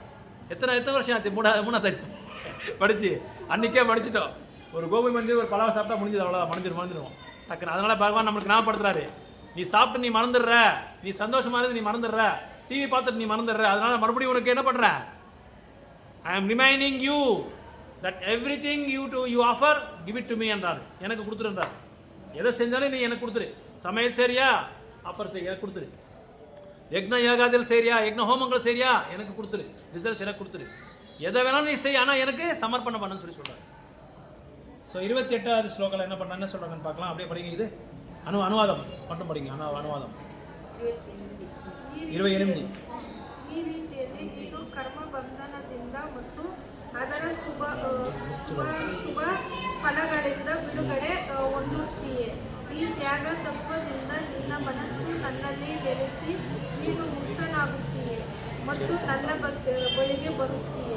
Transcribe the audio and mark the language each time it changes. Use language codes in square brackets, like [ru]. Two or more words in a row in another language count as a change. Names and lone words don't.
[ta] எத்தனை வருஷம் ஆச்சு? 3வது படிச்சு அன்றைக்கே படிச்சுட்டோம். ஒரு கோபி மந்திர் ஒரு பலாவை சாப்பிட்டா முடிஞ்சது, அவ்வளோதான். மறந்துடுவோம் டக்குன்னு. அதனால பகவான் நம்மளுக்கு ஞாபகப்படுத்துறாரு, நீ சாப்பிட்டு நீ மறந்துடுற, நீ சந்தோஷமா இருந்து நீ மறந்துடுற, டிவி பார்த்துட்டு நீ மறந்துடுற. அதனால மறுபடியும் உனக்கு என்ன பண்ற? [en] I am reminding you that every thing you offer give it to me [ta] என்றார். எனக்கு கொடுத்துருன்றார். எதை செஞ்சாலும் நீ எனக்கு கொடுத்துரு. சமையல் சரியா, ஆஃபர் செய்ய எனக்கு கொடுத்துரு. யக்ன யாகாதில் சரியா, யக்ன ஹோமங்கள் சரியா, எனக்கு கொடுத்துரு. ரிசல்ட்ஸ் எனக்கு கொடுத்துரு. எதை வேணாலும் நீ செய், ஆனால் எனக்கு சமர்ப்பணம் பண்ணு சொல்லி சொல்கிறார். ஸோ 28வது ஸ்லோகத்தில் என்ன சொல்கிறாங்கன்னு பார்க்கலாம். அப்படியே படிங்க. இது அனுவாதம் மட்டும் படிங்க. அனுவாதம் 28. [kn] ಈ ರೀತಿಯಲ್ಲಿ ನೀನು ಕರ್ಮ ಬಂಧನದಿಂದ ಮತ್ತು ಅದರ ಶುಭ ಫಲಗಳಿಂದ ಬಿಡುಗಡೆ ಹೊಂದುತ್ತೀಯೆ. ಈ ತ್ಯಾಗ ತತ್ವದಿಂದ ನಿನ್ನ ಮನಸ್ಸು ನನ್ನಲ್ಲಿ ಬೆರೆಸಿ ನೀನು ಮುಕ್ತನಾಗುತ್ತೀಯೆ ಮತ್ತು ನನ್ನ ಬಳಿಗೆ ಬರುತ್ತೀಯೆ.